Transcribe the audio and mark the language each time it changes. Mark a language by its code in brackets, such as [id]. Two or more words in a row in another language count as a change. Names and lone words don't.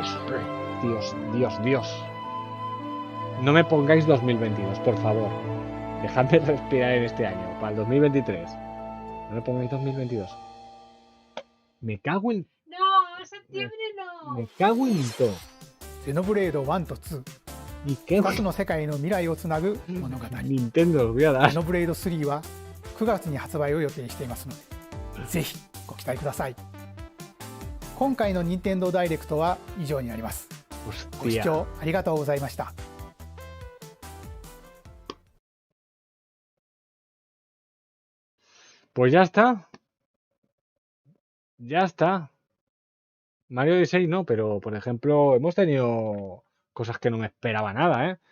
[es] Dios. No me pongáis 2022, por favor. Dejadme respirar en este año, para el 2023. No me pongáis 2022. Me cago en... No, septiembre no. Me cago en todo. [ja] ゼノブレード1と2、 [es] ¿Y qué? [ja] 2つの世界の未来をつなぐ物語。 [es] Nintendo os voy a [ja] ゼ [es] dar. [ja] ノブレード3は9月に発売を予定していますので、ぜひご期待ください。今回の任天堂ダイレクトは以上になります。ご視 [es] Hostia. [ja] 聴ありがとうございました。 [es] Pues ya está. Ya está. Mario Odyssey no, pero por ejemplo, hemos tenido cosas que no me esperaba nada, ¿eh?